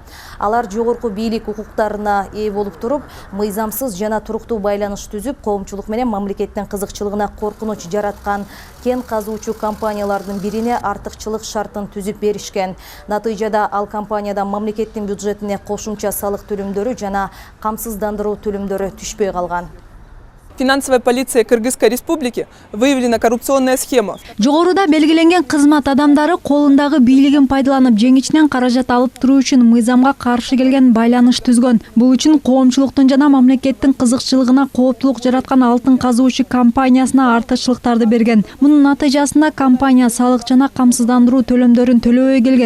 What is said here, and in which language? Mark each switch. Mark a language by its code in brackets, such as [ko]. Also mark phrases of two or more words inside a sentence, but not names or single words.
[ky] Алар жогорку бийлик укуктарына ээ болуп туруп, мыйзамсыз жана туруктуу байланыш түзүп, коомчулук менен мамлекеттин кызыкчылыгына коркунуч жараткан кен казуучу компаниялардын бирине артыкчылык шартын түзүп беришкен. Натыйжада ал компаниядан мамлекеттин бюджетине кошумча салык төлөмдөрү жана камсыздандыруу төлөмдөрү түшпөй калган. [ru] Финансовая полиция Кыргызской республики выявлена коррупционная схема. [ky] Жогоруда белгиленген кызмат адамдары колундагы бийлигин пайдаланып жеңичинен каражат алып туруу үчүн мыйзамга каршы келген байланыш түзгөн. Бул үчүн коомчулуктун жана мамлекеттин кызыкчылыгына кооптулук жараткан алтын казуучу компаниясына артыкчылыктарды берген. Мунун натыйжасында компания салык жана камсыздандыруу төлөмдөрүн төлөбөй келген.